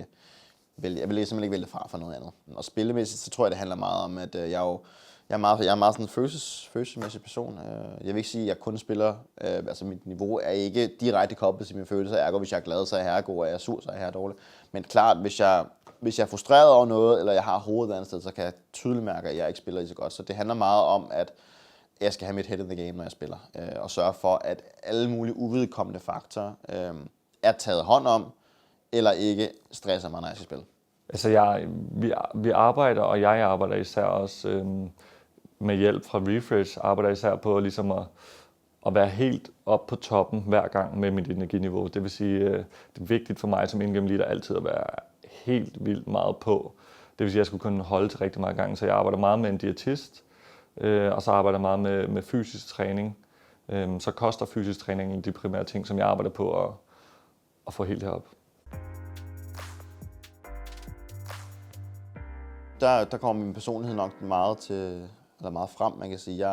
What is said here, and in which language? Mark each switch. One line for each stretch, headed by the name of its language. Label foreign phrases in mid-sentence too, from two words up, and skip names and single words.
Danish: Jeg vil simpelthen ikke vælge fra for noget andet. Og spillemæssigt, så tror jeg, det handler meget om, at jeg er meget sådan en følelsesmæssig person. Jeg vil ikke sige, at jeg kun spiller, altså mit niveau er ikke direkte koblet til mine følelser. Ergo, hvis jeg er glad, så er jeg herregod, og jeg er sur, så er jeg her dårlig. Men klart, hvis jeg er frustreret over noget, eller jeg har hovedet et andet sted, så kan jeg tydeligt mærke, at jeg ikke spiller lige så godt. Så det handler meget om, at jeg skal have mit
English: head in the game,
Danish: når jeg spiller, og sørge for, at alle mulige uvedkommende faktorer er taget hånd om, eller ikke stresser mig, når jeg skal spille. Altså vi arbejder, og jeg arbejder især også med hjælp fra Refresh, arbejder især på ligesom at være helt op på toppen hver gang med mit energiniveau. Det vil sige, det er vigtigt for mig som
English: in-game leader
Danish: altid at være helt vildt meget på. Det vil sige, at jeg skulle kunne holde til rigtig mange gange, så jeg arbejder meget med en diætist, og så arbejder jeg meget med fysisk træning. Så koster fysisk træning de primære ting, som jeg arbejder på at få helt herop. Der kommer min personlighed nok meget frem, man kan sige.